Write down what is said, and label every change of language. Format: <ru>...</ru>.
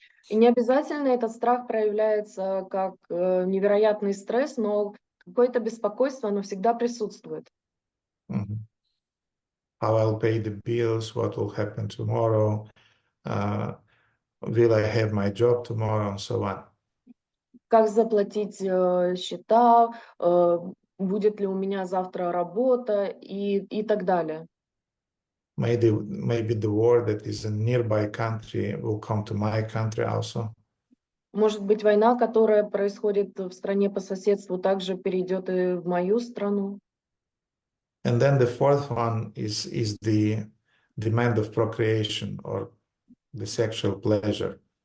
<ru>И не обязательно этот страх проявляется как невероятный стресс, но какое-то беспокойство, оно всегда присутствует. Mhm.</ru> <en>How I'll pay the bills, what will happen tomorrow, will I have my job tomorrow, and so on.</en> <ru>Как заплатить счета, будет ли у меня завтра работа и так далее.</ru> <en>Maybe the war that is in nearby country will come to my country also.</en> <ru>Может быть, война, которая происходит в стране по соседству, также перейдет и в мою страну.</ru> <en>And then the fourth one is the demand of procreation or the sexual pleasure.</en>